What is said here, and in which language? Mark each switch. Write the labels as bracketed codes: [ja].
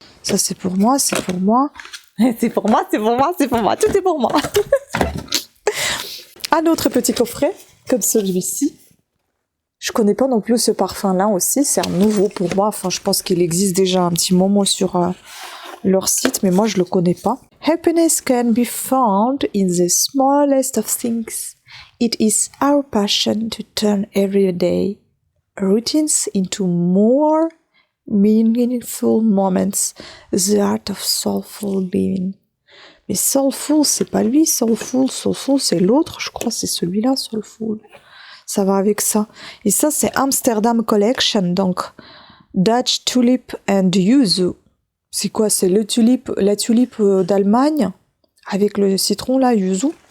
[fr] Ça, c'est pour moi, c'est pour moi. C'est pour moi, c'est pour moi, c'est pour moi. Tout est pour moi. Un autre petit coffret, comme celui-ci. Je connais pas non plus ce parfum-là aussi. C'est un nouveau pour moi. Enfin, je pense qu'il existe déjà un petit moment sur leur site, mais moi, je le connais pas. [en] Happiness can be found in the smallest of things. It is our passion to turn everyday routines into more meaningful moments. The art of soulful living. [fr] Mais soulful, c'est pas lui, soulful, c'est l'autre, je crois, c'est celui-là, soulful. Ça va avec ça. Et ça, c'est Amsterdam Collection, donc Dutch Tulip and Yuzu. C'est quoi? C'est la tulipe d'Allemagne avec le citron là, yuzu.